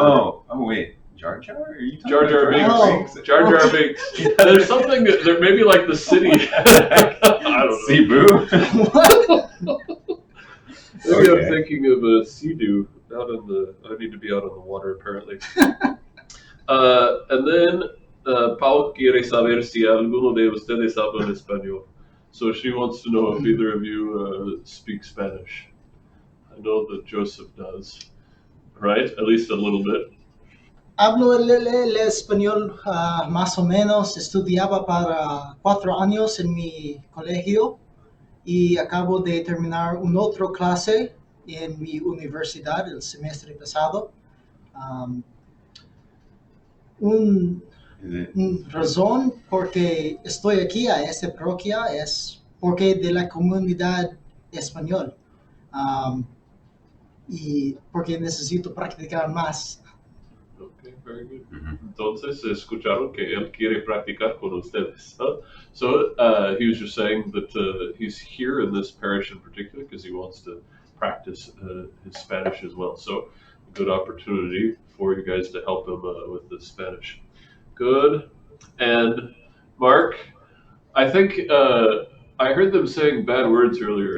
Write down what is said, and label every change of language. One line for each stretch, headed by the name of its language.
English: Oh wait. Jar Jar? Are you talking Jar Jar about Binks. Jar Jar Binks. There's something there may be like the city. I don't know. Cebu? What? Maybe I'm Okay. thinking of a Sea-Doo out on the. I need to be out on the water apparently. And then
Spanish: Pau quiere saber si alguno de ustedes habla español.
English: So she wants to know if either of you speak Spanish. I know that Joseph does, right? At least a little bit.
Spanish: Hablo el español más o menos. Estudiaba para 4 años en mi colegio y acabo de terminar una otra clase en mi universidad el semestre pasado. Un razón por que estoy aquí a esta parroquia es porque de la comunidad español y porque necesito practicar más.
English: Okay, very good. Mhm.
Spanish: Entonces, escucharon que él quiere practicar con ustedes. Huh?
English: So he was just saying that he's here in this parish in particular because he wants to practice his Spanish as well. So a good opportunity for you guys to help him with the Spanish. Good. And Mark, I think I heard them saying bad words earlier.